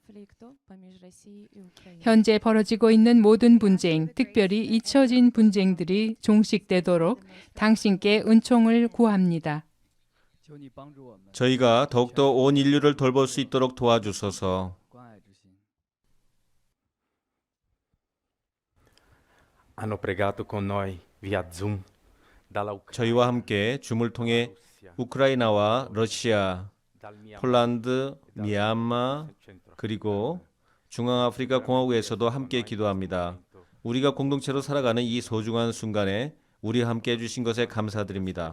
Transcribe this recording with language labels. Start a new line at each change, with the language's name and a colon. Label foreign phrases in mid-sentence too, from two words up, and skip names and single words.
Korean: 현재 벌어지고 있는 모든 분쟁, 특별히 잊혀진 분쟁들이 종식되도록 당신께 은총을 구합니다. 저희가 더욱더 온 인류를 돌볼 수 있도록 도와주소서.
Italian: Hanno pregato con noi via Zoom dalla
Korean: 저희와 함께 줌을 통해 우크라이나와 러시아, 폴란드, 미얀마, 그리고 중앙아프리카 공화국에서도 함께 기도합니다. 우리가 공동체로 살아가는 이 소중한 순간에 우리와 함께 해주신 것에 감사드립니다.